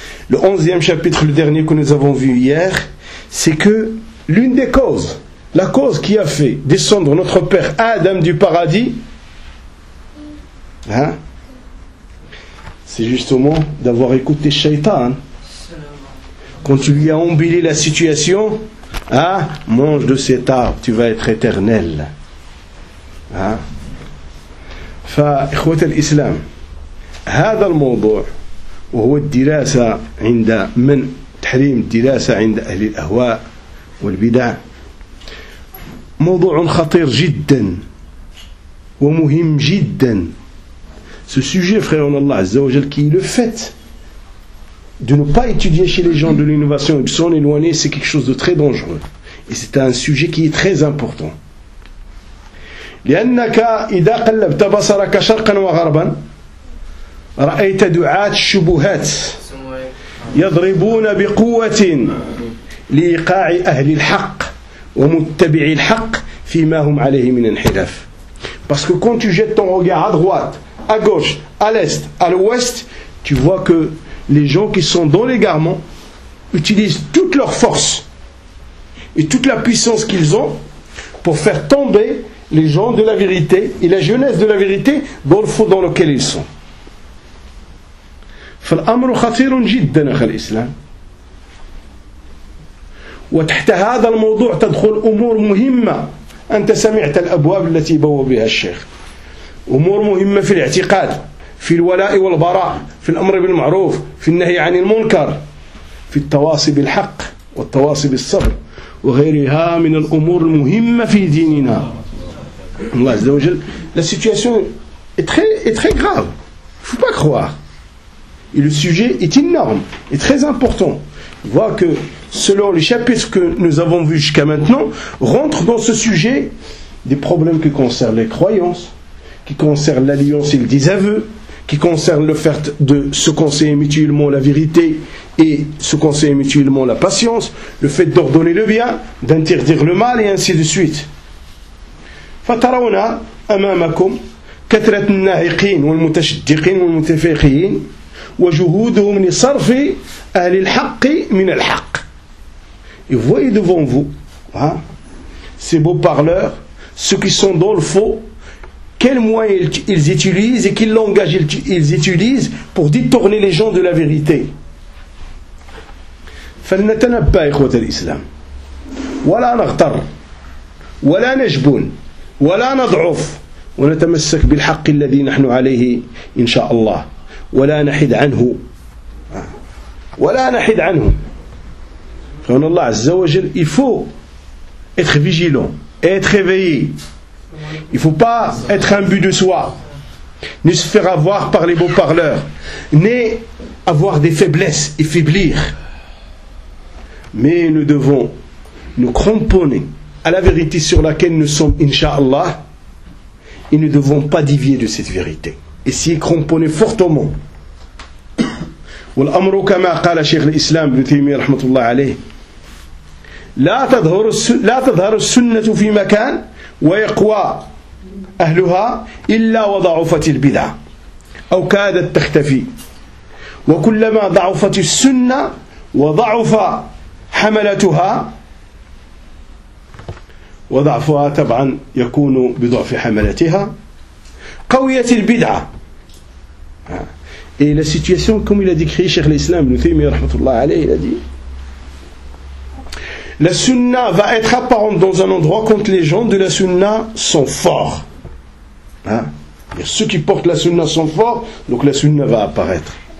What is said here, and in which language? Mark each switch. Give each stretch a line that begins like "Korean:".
French: Le onzième chapitre, le dernier que nous avons vu hier, c'est que l'une des causes, la cause qui a fait descendre notre père Adam du paradis, Hein? C'est justement d'avoir écouté Shaitan. Quand tu lui as embelli la situation, hein? Mange de cet arbre, tu vas être éternel. Hein?
Arabic: Fa, ikhwat al-Islam, هذا الموضوع وهو الدراسة عند من تحريم الدراسة عند أهل الأهواء والبدع موضوع خطير جدا ومهم جدا.
French: Ce sujet, frère en Allah Azza wa Jal, qui est le fait de ne pas étudier chez les gens de l'innovation et de s'en éloigner, c'est quelque chose de très dangereux. Et c'est un sujet qui est très important.
Arabic: لأنك إذا قلبت بصرك شرقا وغربا رأيت دعاة الشبهات يضربون بقوة لإيقاع أهل الحق ومتبعي الحق فيما هم عليه من انحراف.
French: Parce que quand tu jettes ton regard à droite, à gauche, à l'est, à l'ouest, tu vois que les gens qui sont dans l'égarement utilisent toute leur force et toute la puissance qu'ils ont pour faire tomber les gens de la vérité et la jeunesse de la vérité dans le fond dans lequel ils sont.
Arabic: فالأمر خطير جدا أخي الإسلام وتحت هذا الموضوع تدخل أمور مهمة. أنت سمعت الأبواب التي بوب بها الشيخ أمور مهمة في الاعتقاد في الولاء والبراء في الأمر بالمعروف في النهي عن المنكر في التواصي بالحق والتواصي بالصبر وغيرها من الأمور المهمة في ديننا. الله عز وجل
French: la situation est très grave, faut pas croire. Et le sujet est énorme et très important. On voit que selon les chapitres que nous avons vus jusqu'à maintenant, rentrent dans ce sujet des problèmes qui concernent les croyances, qui concernent l'alliance et le désaveu, qui concernent le fait de se conseiller mutuellement la vérité et se conseiller mutuellement la patience, le fait d'ordonner le bien, d'interdire le mal et ainsi de suite.
Arabic: Fatarawna amamakum katrat an-nahiqin wal-mutashaddiqin wal-mutafaqihin وجهودهم لصرف أهل الحق من الحق.
French: Et vous voyez devant vous, hein, ces beaux parleurs, ceux qui sont dans le faux, quels moyens ils utilisent et quel langage ils utilisent pour détourner les gens de la vérité.
Arabic: فلنتنبأ إخوة الإسلام ولا نغتر ولا نجبن ولا نضعف ونتمسك بالحق الذي نحن عليه إن شاء الله ولا نحيد عنه ولا نحيد عنه. فإن الله عز وجل
French: il faut être vigilant et être éveillé. Il faut pas être imbu de soi, ni se faire avoir par les beaux parleurs, ni avoir des faiblesses et faiblir. Mais nous devons nous cramponner à la vérité sur laquelle nous sommes inshallah et nous ne devons pas dévier de cette vérité et s'y cramponner fortement.
Arabic: والأمر كما قال شيخ الإسلام ابن تيمية رحمة الله عليه لا تظهر السنة في مكان ويقوى أهلها إلا وضعفت البدعة أو كادت تختفي وكلما ضعفت السنة وضعف حملتها وضعفها طبعا يكون بضعف حملتها قويت البدعة.
French: Et la situation, comme il a décrit Cheikh l'Islam, Ibn Taymiyyah rahmatullah alayhi, il a dit la sunna va être apparente dans un endroit quand les gens de la sunna sont forts. Hein? Ceux qui portent la sunna sont forts, donc la sunna va apparaître.